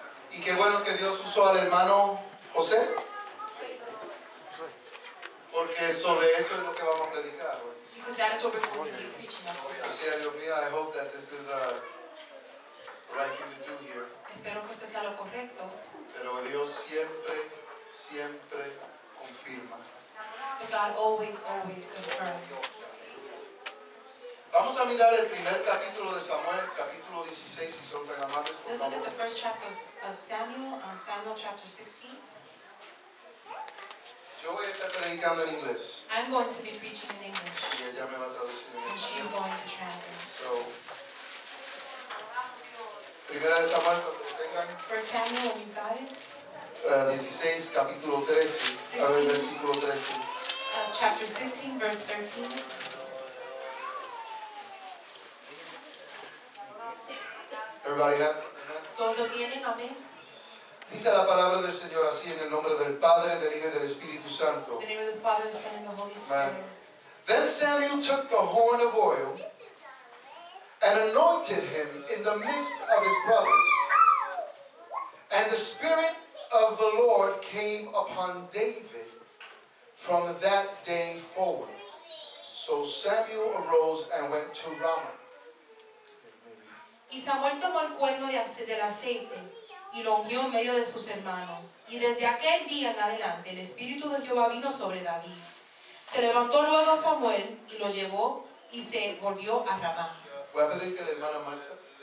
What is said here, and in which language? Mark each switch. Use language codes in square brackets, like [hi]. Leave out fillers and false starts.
[es] Y qué bueno que Dios usó al hermano José, porque sobre eso es lo que vamos a predicar hoy. [en] Because that is what we're going to be preaching on today. [es] O sea, Dios mío, [en] I hope that this is the right thing to do here. [es] Espero que esto sea lo correcto. Pero Dios siempre confirma. [en] But God always confirms. [es] Vamos a mirar el primer capítulo de Samuel, capítulo 16, si son tan amables, por [en] Let's look at the first chapter of Samuel, Samuel chapter 16. [es] Yo voy a estar predicando en inglés [en] I'm going to be preaching in English, [es] y ella me va a traducir en [en] and she's [es] español. [en] going to translate. [es] So, primera de Samuel, cuando lo tengan, [en] First Samuel, we've got it. [es] 16, capítulo 13, a ver, versículo 13. [en] Chapter 16, verse 13. Everybody have it? Amen. [es] ¿Todos lo tienen? Amén. Dice la palabra del Señor así en el nombre del Padre, del Hijo y del Espíritu Santo. [en] In the name of the Father, the Son, and the Holy Spirit. Then Samuel took the horn of oil and anointed him in the midst of his brothers. And the Spirit of the Lord came upon David from that day forward. So Samuel arose and went to Ramah. [es] Y Samuel tomó el cuerno del aceite y lo ungió en medio de sus hermanos. Y desde aquel día en adelante el Espíritu de Jehová vino sobre David. Se levantó luego Samuel y lo llevó y se volvió a Ramá. Voy a pedir que la hermana Marta